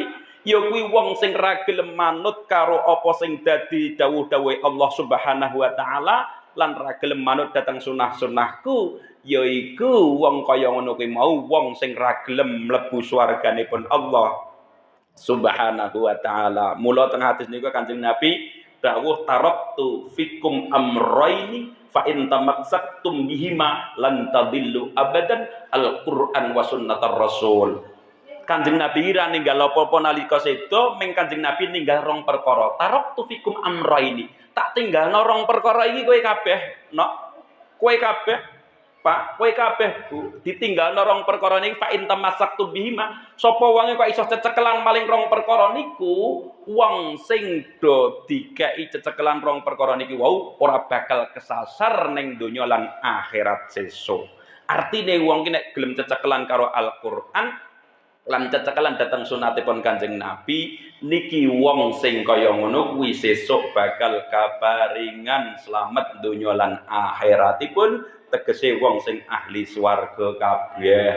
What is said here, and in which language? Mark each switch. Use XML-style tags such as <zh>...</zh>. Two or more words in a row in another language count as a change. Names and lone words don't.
<jv>Ya kuwi wong sing ra gelem manut karo apa sing dadi dawuh-dawuhe</jv> <ar>الله سبحانه وتعالى</ar> <jv>lan ra gelem manut dhateng sunah-sunahku, yaiku wong kaya ngono kuwi mau wong sing ra gelem mlebu swarganipun</jv> <ar>الله سبحانه وتعالى.</ar> <jv>Mula teng hadis niku Kanjeng Nabi dawuh</jv> <ar>تركت فيكم أمرين فإن تمسكتم بهما لن تضلوا أبدا القرآن وسنة الرسول.</ar> <jv>Kanjeng Nabi ira ninggal apa-apa nalika sedo, ming Kanjeng Nabi ninggal rong perkara.</jv> <ar>تركت فيكم أمرين.</ar> <jv>Tak tinggalno rong perkara iki kowe kabeh, nok. Kowe kabeh, Pak, kowe kabeh ditinggalno rong perkara niki</jv> <ar>فإن تمسكتم بهما.</ar> <jv>Sapa wonge kok iso cecekelan maling rong perkara niku, wong sing do dikeki cecekelan rong perkara niki wau ora bakal kesasar ning donya lan akhirat sesuk. Artine wong ki nek gelem cecekelan karo Al-Qur'an lan cecekelan dhateng sunatipun Kanjeng Nabi niki wong sing kaya ngono kuwi sesuk bakal kaparingan slamet donya lan akhiratipun, tegese wong sing ahli swarga kabeh.</jv>